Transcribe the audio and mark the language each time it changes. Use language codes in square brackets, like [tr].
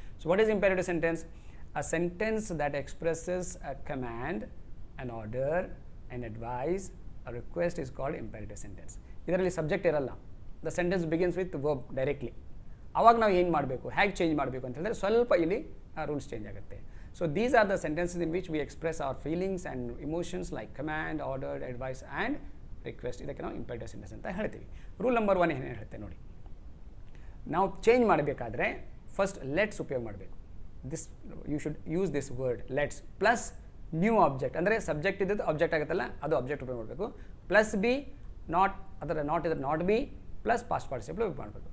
[en] So what is imperative sentence? A sentence that expresses a command, an order, an advice, a request is called imperative sentence. [kn] ಇದರಲ್ಲಿ subject ಇರಲ್ಲ, [en] The sentence begins with verb directly. [kn] ಆವಾಗ ನಾವು ಏನು ಮಾಡಬೇಕು, ಹೇಗೆ change ಮಾಡಬೇಕು ಅಂತ ಹೇಳಿದ್ರೆ ಸ್ವಲ್ಪ ಇಲ್ಲಿ ರೂಲ್ಸ್ ಚೇಂಜ್ ಆಗುತ್ತೆ. [en] So these are the sentences in which we express our feelings and emotions like command, order, advice and request. [kn] ಇದಕ್ಕೆ ನಾವು ಇಂಪೇರೇಟಿವ್ ಸೆಂಟೆನ್ಸ್ ಅಂತ ಹೇಳ್ತೀವಿ. ರೂಲ್ ನಂಬರ್ 1 ಏನು ಹೇಳುತ್ತೆ ನೋಡಿ, ನಾವು ಚೇಂಜ್ ಮಾಡಬೇಕಾದ್ರೆ ಫಸ್ಟ್ ಲೆಟ್ಸ್ ಉಪಯೋಗ ಮಾಡಬೇಕು. [en] this you should use this word let's plus [kn] new object ಅಂದರೆ ಸಬ್ಜೆಕ್ಟ್ ಇದ್ದದ್ದು ಆಬ್ಜೆಕ್ಟ್ ಆಗುತ್ತಲ್ಲ ಅದು ಆಬ್ಜೆಕ್ಟ್ ಉಪಯೋಗ ಮಾಡಬೇಕು. ಪ್ಲಸ್ ಬಿ ನಾಟ್ ಅದರ ನಾಟ್ ಇದ್ರೆ not be plus past participle ಉಪಯೋಗ ಮಾಡಬೇಕು.